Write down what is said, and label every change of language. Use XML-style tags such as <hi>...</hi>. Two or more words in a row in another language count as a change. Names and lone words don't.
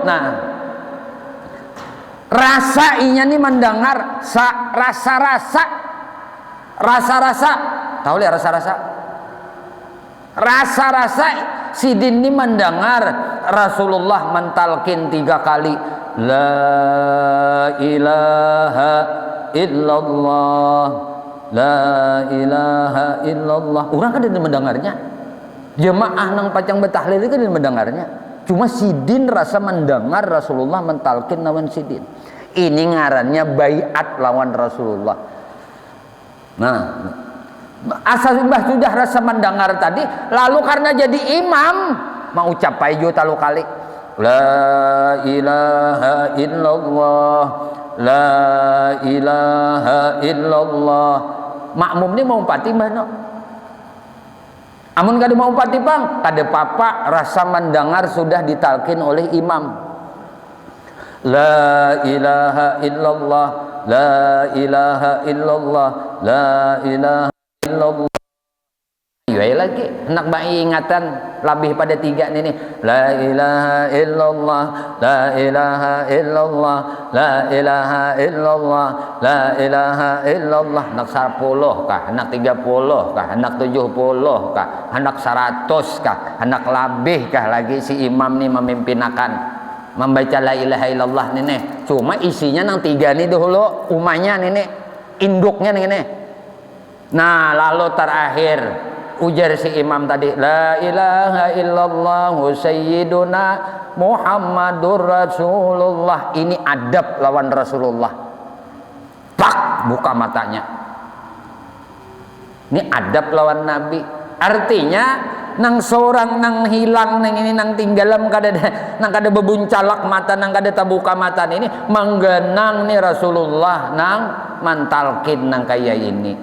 <bjn>Nah rasa inya nih mendengar rasa-rasa, tahu lihat rasa-rasa Sidin ini mendengar Rasulullah mentalkin 3 kali</bjn> <ar>لا إله إلا الله، لا إله إلا الله.</ar> <bjn>Orang kan tidak mendengarnya, jemaah nang pacang betahlil itu tidak mendengarnya, cuma Sidin rasa mendengar Rasulullah mentalkin lawan Sidin. Ini ngarannya baiat lawan Rasulullah. Nah asal mbah sudah rasa mendengar tadi, lalu karena jadi imam mau ucap aja 3 kali</bjn> <ar>لا إله إلا الله، لا إله إلا الله.</ar> <bjn>Makmum ini mau pati mbah no, amun kada mau pati bang kada papa rasa mendengar sudah ditalkin oleh imam</bjn> <ar>لا إله إلا الله، لا إله إلا الله، لا إله إلا الله.</ar> <bjn>Iya lagi hendak bayi ingatan lebih pada 3 ini</bjn> <ar>لا إله إلا الله، لا إله إلا الله، لا إله إلا الله، لا إله إلا الله.</ar> <bjn>Hendak 10 kah, hendak 30 kah, hendak 70 kah, hendak 100 kah, hendak lebih kah lagi si imam nih memimpinakan membaca</bjn> <ar>لا إله إلا الله</ar> <bjn>nih. Cuma isinya nang 3 nih dahulu umanya nih induknya nih. Nah lalu terakhir ujar si imam tadi</bjn> <ar>لا إله إلا الله سيدنا محمد رسول الله.</ar> <bjn>Ini adab lawan Rasulullah, pak buka matanya, ini adab lawan Nabi. Artinya nang seorang nang hilang nang ini nang tinggalam kada bebuncalak mata nang kada tabuka mata ini menggenang nih Rasulullah nang mantalkin nang kaya ini.</bjn>